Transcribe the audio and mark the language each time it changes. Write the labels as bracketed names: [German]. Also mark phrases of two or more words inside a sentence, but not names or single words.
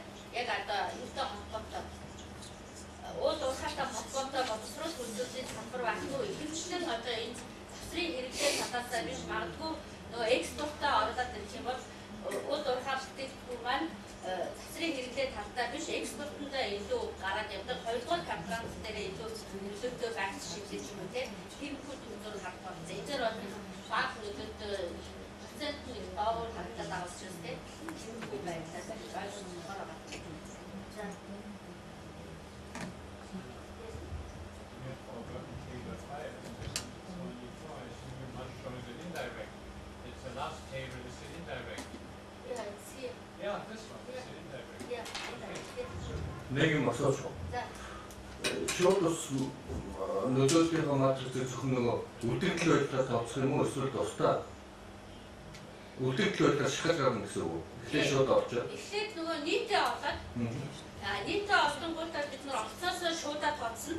[Mongolian] Яг одоо юутай холбоотой уул уурхайтай холбоотой боловсрол үйлдвэрлэлийн салбар баггүй ихэвчлэн одоо энэ засрын хэрэглээ талаасаа биш магадгүй нөгөө экспортоо оруулаад ирэх юм бол уул уурхай бүтээгдэхүүн маань засрын хэрэглээ талдаа биш экспортондоо илүү гараад явдаг. Хоёрдугаар конференц дээр илүү нөлөөтэй байх шиг юм тийм тиймэрхүү төвлөрөл харах болсон. Эдгээр бол баг нөлөөтэй процент нь доогуур харагдаад байгаа учраас тийм тиймэрхүү байдлаас ойлгох байгаа. За [English] last table is the indirect. Yeah, it's here. Yeah, this one. This is indirect. Yeah, indirect. [Mongolian] Нэг юм асууж байна. Шууд ус нөлөөллийн матрицыг зөвхөн нөгөө үлдэгдэл байдлаар тооцох юм уу эсвэл тусдаа үлдэгдэл байдлаар шахаж гарна гэсэн үг. Эхлээд шууд орж байгаа. Эхлээд нөгөө нийтээ олоод нийтээ олонгуудаа бид нар олцоосоо шуудаа тооцно.